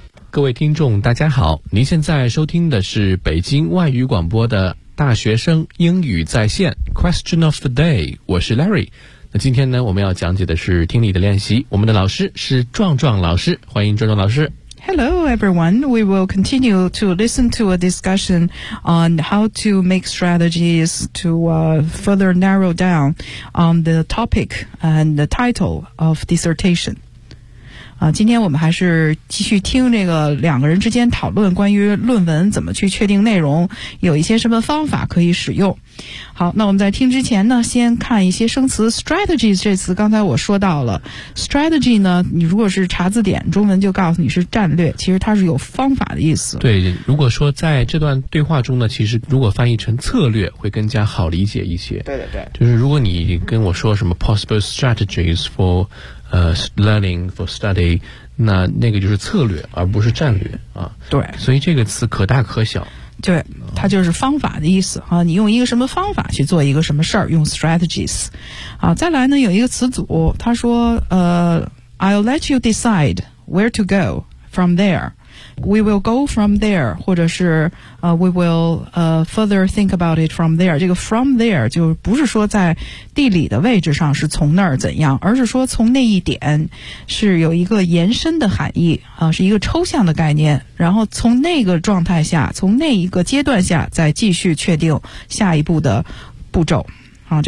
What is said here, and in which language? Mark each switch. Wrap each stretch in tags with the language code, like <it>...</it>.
<zh>各位听众大家好，您现在收听的是北京外语广播的大学生英语在线 Question of the Day， 我是 Larry。那今天呢，我们要讲解的是听力的练习，我们的老师是壮壮老师，欢迎壮壮老师。</zh> <en>Hello everyone, we will continue to listen to a discussion on how to make strategies to further narrow down on the topic and the title of dissertation.</en> <zh>今天我们还是继续听这个两个人之间讨论关于论文怎么去确定内容，有一些什么方法可以使用。好，那我们在听之前呢，先看一些生词。 strategy 这词刚才我说到了， strategy 呢，你如果是查字典，中文就告诉你是战略，其实它是有方法的意思。对，如果说在这段对话中呢，其实如果翻译成策略会更加好理解一些。对对对，就是如果你跟我说什么</zh> <en>possible strategies forlearning for study，</en> <zh>那个就是策略而不是战略啊。对，所以这个词可大可小。对，它就是方法的意思啊，你用一个什么方法去做一个什么事儿，用 strategies。啊，再来呢，有一个词组，他说</zh> <en>I'll let you decide where to go from there， we will go from there，</en> <zh>或者是</zh> <en>we will further think about it from there。</en> <zh>这个 from there 就不是说在地理的位置上是从那儿怎样，而是说从那一点，是有一个延伸的含义啊，是一个抽象的概念，然后从那个状态下，从那一个阶段下再继续确定下一步的步骤啊。</zh>